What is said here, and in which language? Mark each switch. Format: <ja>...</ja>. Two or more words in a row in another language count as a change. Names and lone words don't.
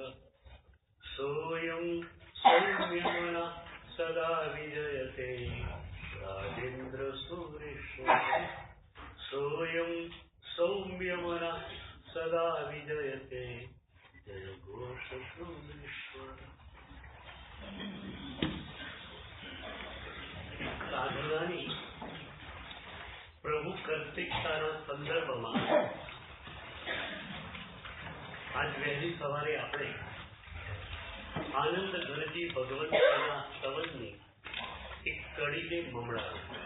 <sa>सोयं सौम्यमनः सदा विजयते राजेंद्र सूरीश्वर। सोयं सौम्यमनः सदा विजयते जयघोष सूरीश्वर।</sa> <gu>સાધનાની પ્રભુ કર્તિકતાના સંદર્ભમાં આજ વહેલી સવારે આપણે આનંદ ઘરજી ભગવંતના સ્તવનની એક કડીને મમડાવી.</gu>